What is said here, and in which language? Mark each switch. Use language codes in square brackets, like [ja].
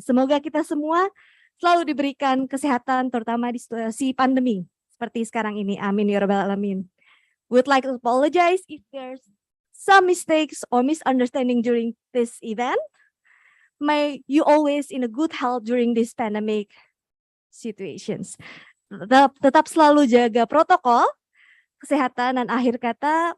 [id] Semoga kita semua selalu diberikan kesehatan terutama di situasi pandemi seperti sekarang ini. [ar] Amin ya rabbal alamin. [en] We'd like to apologize if there's some mistakes or misunderstanding during this event. May you always in a good health during this pandemic situations. [id] Tetap selalu jaga protokol kesehatan dan akhir kata.